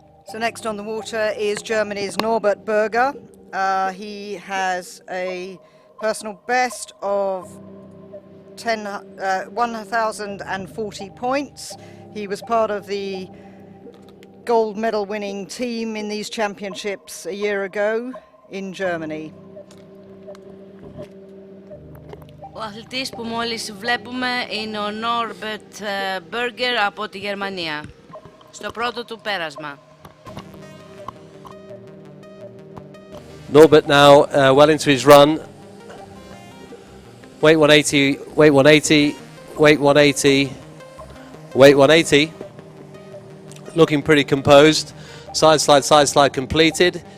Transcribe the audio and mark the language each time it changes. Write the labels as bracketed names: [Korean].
[English] So next on the water is Germany's Norbert Berger. He has a personal best of 1,040 points. He was part of the gold medal winning team in these championships a year ago in Germany. [Greek] Ο αθλητής που μόλις βλέπουμε είναι ο Norbert Berger από τη Γερμανία, στο πρώτο του πέρασμα. [English] Norbert now well into his run. Weight 180, weight 180, weight 180, weight 180. looking pretty composed. Side slide completed.